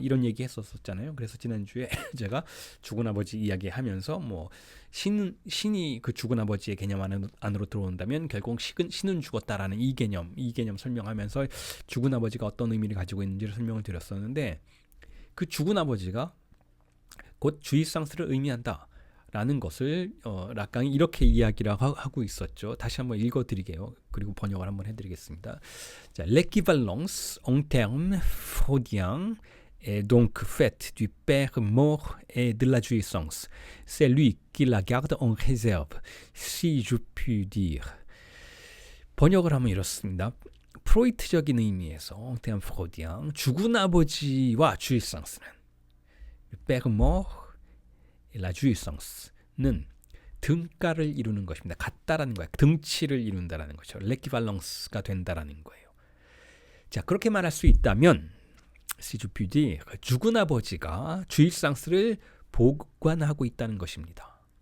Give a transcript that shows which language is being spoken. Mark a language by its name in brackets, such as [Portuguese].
[Korean] 이런 얘기 했었잖아요. 그래서 지난주에 제가 죽은 아버지 이야기하면서 뭐 신이 그 죽은 아버지의 개념 안으로 들어온다면 결국 신은 죽었다라는 이 개념 설명하면서 죽은 아버지가 어떤 의미를 가지고 있는지를 설명을 드렸었는데 그 죽은 아버지가 곧 주의상스를 의미한다. 라는 것을 락강이 이렇게 이야기를 하고 있었죠. 다시 한번 읽어드리게요. 그리고 번역을 한번 해드리겠습니다. [French] 자, l'équivalence en termes freudiens est donc faite du père mort et de la jouissance. C'est lui qui la garde en réserve, si je puis dire. [Korean] 번역을 하면 이렇습니다. 프로이트적인 의미에서 [French] en termes freudiens, [Korean] 죽은 아버지와 주의상스는 [French] le père mort la jouissance [Korean] 는 등가를 이루는 것입니다. 같다라는 거예요. 등치를 이룬다라는 거죠. 레키발런스가 된다라는 거예요. 자, 그렇게 말할 수 있다면 시주피디 죽은 아버지가 주일상스를 보관하고 있다는 것입니다.